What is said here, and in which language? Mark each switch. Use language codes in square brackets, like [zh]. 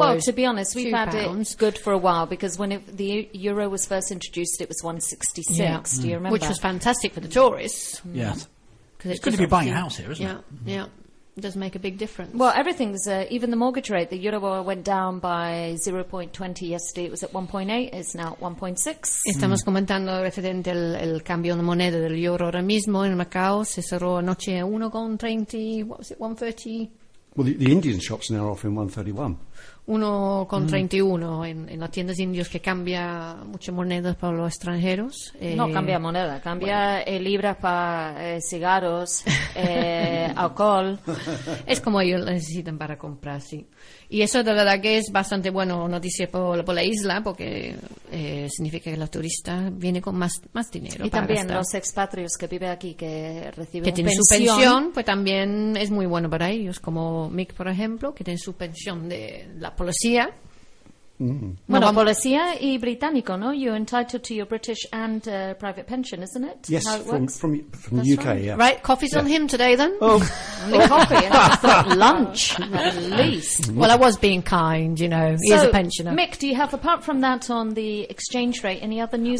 [en] Well, to be honest, we've had it good for a while because when the euro was first introduced, it was 166. Yeah. Do you remember? Which was fantastic for the tourists. Mm. Yes. It's good to be buying a house here, isn't it? Yeah, mm-hmm. Yeah. It does make a big difference. Well, everything's, even the mortgage rate, the euro went down by 0.20 yesterday. It was at 1.8, it's now at 1.6. [es] Estamos comentando referente al cambio de moneda del euro ahora mismo en Macao. Se cerró anoche a 1.30, what was it, 1.30? [en] Well, the Indian shops are now offering 1.31. [es] 1.31 en las tiendas indios que cambia muchas monedas para los extranjeros. No cambia moneda, cambia libras para cigarros, alcohol. Es como ellos necesitan para comprar, sí. Y eso de verdad que es bastante bueno noticia por la isla, porque significa que los turistas vienen con más dinero. Y para también gastar. Los expatrios que viven aquí, que reciben que tienen pensión. Su pensión, pues también es muy bueno para ellos, como Mick, por ejemplo, que tiene su pensión de la policía. Mm. Bueno, policía y británico, ¿no? [en] You're entitled to your British and private pension, isn't it? Yes, from the UK, yeah. Right, coffee's on him today then? Only coffee, and I thought lunch, at least. Well, I was being kind, you know. So, he is a pensioner. Mick, do you have, apart from that, on the exchange rate, any other news?